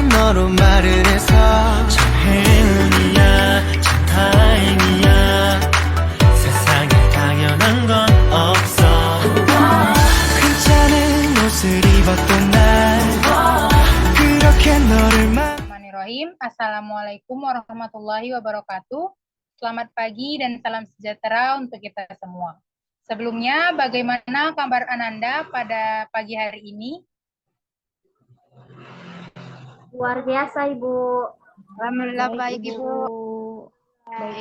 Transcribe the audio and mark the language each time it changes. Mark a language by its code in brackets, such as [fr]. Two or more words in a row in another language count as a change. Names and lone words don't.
[ko] 서로 말을 해서 참 행운이야 참 다행이야 세상에 당연한 건 없어 괜찮은 옷을 입었던 날 그렇게 너를 [ar] بسم الله الرحمن الرحيم. السلام عليكم ورحمة الله وبركاته. [id] Selamat pagi dan salam sejahtera untuk kita semua. Sebelumnya, bagaimana kabar Ananda pada pagi hari ini? Luar biasa, Ibu. Alhamdulillah baik, Ibu. Baik,